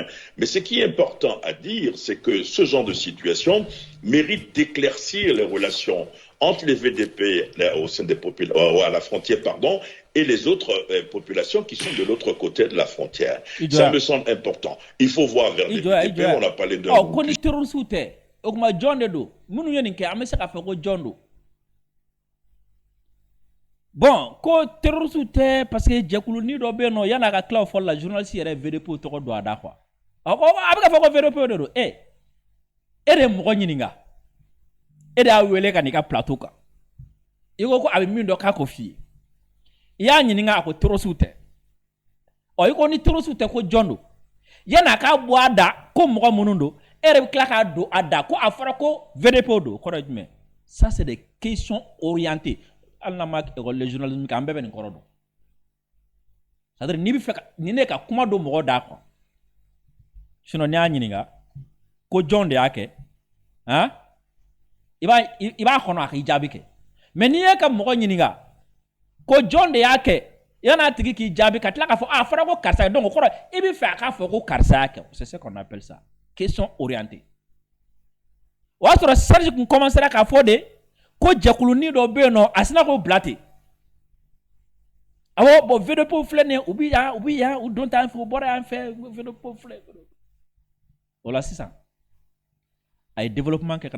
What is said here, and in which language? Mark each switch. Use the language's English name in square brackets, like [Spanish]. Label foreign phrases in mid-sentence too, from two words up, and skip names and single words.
[French] Mais ce qui est important à dire, c'est que ce genre de situation mérite d'éclaircir les relations entre les VDP au sein des à la frontière, pardon, et les autres populations qui sont de l'autre côté de la frontière. Ça me semble important. Il faut voir vers les VDP, on a parlé de... Bon, [Bambara] ko terroriste tɛ [French] parce que [Bambara] jɛkulu ni dɔ bɛ yen nɔ yan'a ka tila o fɔli la journaliste yɛrɛ VDP tɔgɔ don a da quoi. A bɛ ka fɔ ko VDP de don e de ye mɔgɔ ɲininka e de y'a wele ka n'i ka plateau kan i ko a bɛ min dɔn k'a ko f'i ye i y'a ɲininka a ko terroriste tɛ i ko ni terroriste tɛ ko jɔn don yan'a k'a bɔ a da ko mɔgɔ minnu don e de bɛ tila k'a don a da ko a fɔra ko VDP don o kɔrɔ ye jumɛn? [French] Ça c'est des questions orientées. Les journalistes qui ont besoin de corps. C'est-à-dire [Bambara] ni bi fɛ ni ne ka kuma do mɔgɔ da quoi. Sinon ni a ɲininka ko jɔn de y'a kɛ, hein? I b'a kɔnɔ a k'i jaabi kɛ. Mais n'i ye ka mɔgɔ ɲininka ko jɔn de y'a kɛ, [French] Il y en a qui [Bambara] jaabi ka tila k'a fɔ a fɔra ko karisa donc o kɔrɔ i bɛ fɛ a k'a fɔ ko karisa kɛ [French] c'est ce qu'on appelle ça question orientée [Bambara] o y'a sɔrɔ Serge kun commencera k'a fɔ de ko jɛkulunin dɔ bɛ yen nɔ a sina k'o bila ten awɔ bon VDP filɛ nin ye u bɛ yan u don t'an fɛ u bɔra yan fɛ VDP filɛ o la sisan a ye développement kɛ ka